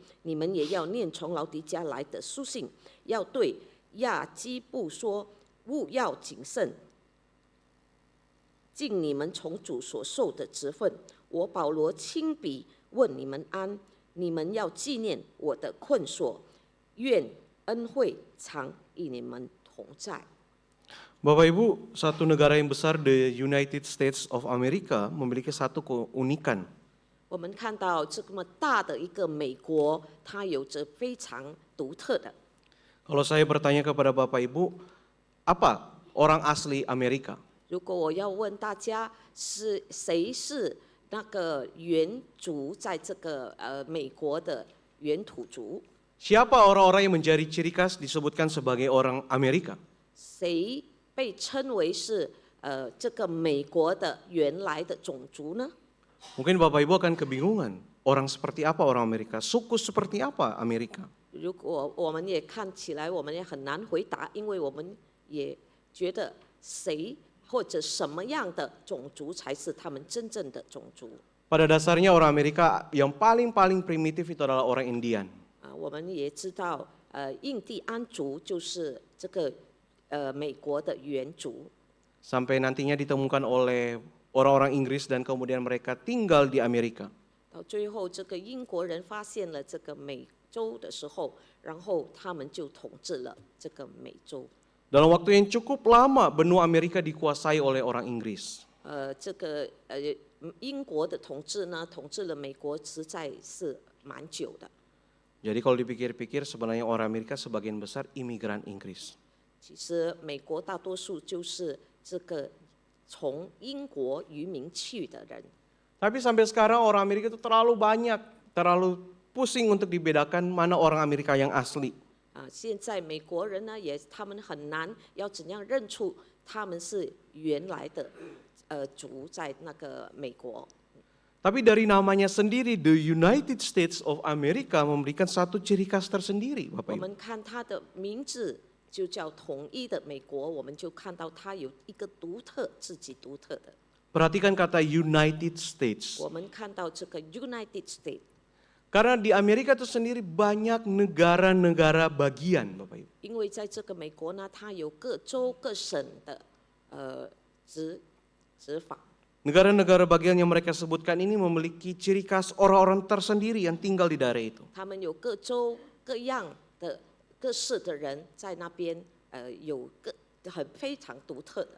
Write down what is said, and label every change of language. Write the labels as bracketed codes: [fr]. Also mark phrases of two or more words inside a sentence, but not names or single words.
[zh] 你们也要念从老底家来的书信，要对亚基布说，务要谨慎，尽你们从主所受的职分。我保罗亲笔问你们安，你们要纪念我的困索，愿恩惠常与你们同在。 [id] Bapak Ibu, satu negara yang besar, [en] the United States of America, [id] memiliki satu keunikan. [zh] 我们看到这么大的一个美国，它有着非常独特的。 [id] Kalau saya bertanya kepada Bapak Ibu, apa orang asli Amerika? [zh] 如果我要问大家是谁是那个原族，在这个美国的原土族， [id] Siapa orang-orang yang menjadi ciri khas disebutkan sebagai orang Amerika? [zh] 谁被称为是这个美国的原来的种族呢？ [id] Mungkin Bapak Ibu akan kebingungan, orang seperti apa orang Amerika? Suku seperti apa Amerika? [zh] 如果我们也看起来，我们也很难回答，因为我们也觉得谁或者什么样的种族才是他们真正的种族。 [id] Pada dasarnya orang Amerika yang paling primitif itu adalah orang Indian. [zh] 我们也知道，印第安族就是这个美国的原族， [id] Sampai nantinya ditemukan oleh orang-orang Inggris dan kemudian mereka tinggal di Amerika. [zh] 到最后这个英国人发现了这个美洲的时候，然后他们就统治了这个美洲。 [id] Dalam waktu yang cukup lama benua Amerika dikuasai oleh orang Inggris. [zh] 这个英国的统治呢，统治了美国实在是蛮久的。 [id] Jadi kalau dipikir-pikir sebenarnya orang Amerika sebagian besar imigran Inggris. [zh] 其实美国大多数就是这个从英国移民去的人。 [id] Tapi sampai sekarang orang Amerika itu terlalu banyak, terlalu pusing untuk dibedakan mana orang Amerika yang asli. [zh] 现在美国人呢，他们很难要怎样认出他们是原来的族在那个美国。 [id] Tapi dari namanya sendiri, The United States of America memberikan satu ciri khas tersendiri, [zh] 我 [id] Bapak Ibu. [zh] 们看它的名字就叫统一的美国，我们就看到它有一个自己独特的。 [id] Perhatikan kata United States. [zh] 我们看到这个 United States， [id] Karena di Amerika itu sendiri banyak negara-negara bagian, Bapak Ibu. [zh] 因为在这个美国呢，它有各州各省的执法。 [id] Negara-negara bagian yang mereka sebutkan ini memiliki ciri khas orang-orang tersendiri yang tinggal di daerah itu. [zh] 他们有各州各样的各市的人在那边，有非常独特的。